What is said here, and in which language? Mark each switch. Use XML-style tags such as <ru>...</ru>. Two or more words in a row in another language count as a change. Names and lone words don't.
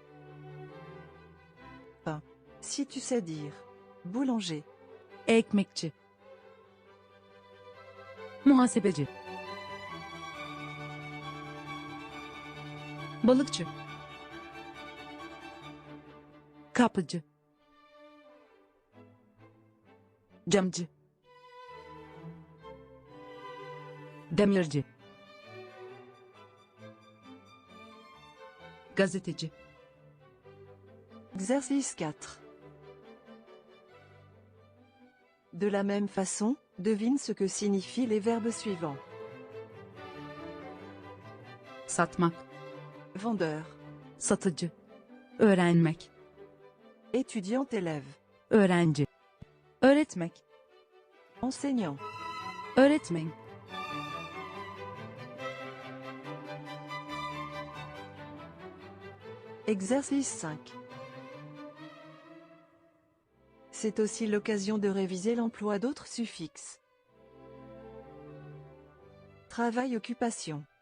<fr>Pain. Si tu sais dire. Boulanger.</fr> <tr>Ekmekçi. Muhasebeci. Balıkçı. Kapıcı. Camcı. Demirci. Gazeteci.</tr> <fr>Exercice 4. De la même façon, devine ce que signifient les verbes suivants.</fr> <tr>Satmak.</tr> <fr>Vendeur.</fr> <tr>Satıcı. Öğrenmek.</tr> <fr>Étudiant élève.</fr> <tr>Öğrenci. Öğretmek.</tr> <fr>Enseignant.</fr> <tr>Öğretmen.</tr> <fr>Exercice 5. C'est aussi l'occasion de réviser l'emploi d'autres suffixes. Travail-occupation.</fr>